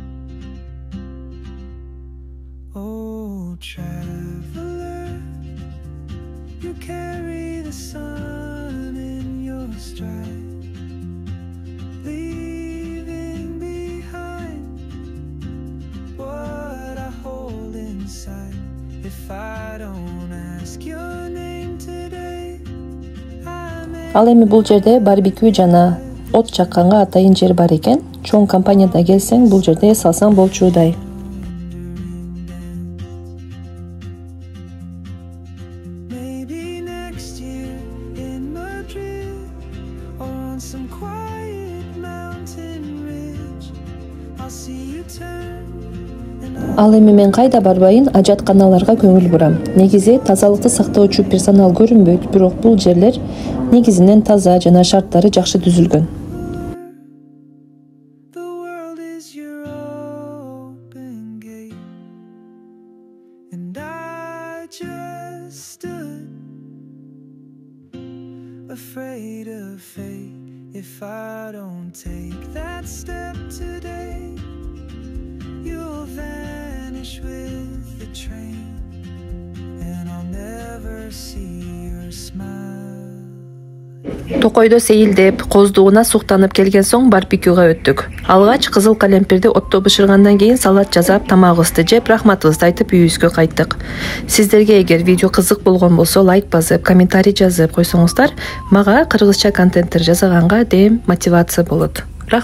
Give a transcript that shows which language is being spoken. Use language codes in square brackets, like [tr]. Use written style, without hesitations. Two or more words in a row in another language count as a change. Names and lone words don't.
[en] Oh, traveler, you carry the sun in your stride, leaving behind what I hold inside. If I don't ask your name today, I may. [ky] Ал эми бул жерде барбекю жана от чакканга атайын жер бар экен. Чоң компанияда келсең, бул жерде эс алсаң болчудай. [en] Maybe next year in Madrid or on some quiet mountain ridge, I'll see you turn. [ky] Ал эми мен кайда барбайын, ажатканаларга көңүл бурам. Негизи тазалыкты сактоочу персонал көрүнбөйт, бирок бул жерлер негизинен таза жана шарттары жакшы түзүлгөн. [en] The world is your open gate, and I just stood afraid of fate. If I don't take that step today, will vanish with the train, and I'll never see your smile. [ky] Токойдо сейилдеп, коздугуна суктанып келген соң барбекюга өттүк. Алгач кызыл калемпирди отто бышыргандан кийин салат жасап, тамагыбызды жеп, рахматыбызды айтып үйүбүзгө кайттык. Сиздерге эгер видео кызык болгон болсо, лайк басып, комментарий жазып койсоңуздар, мага кыргызча контенттер жасаганга дем мотивация болот.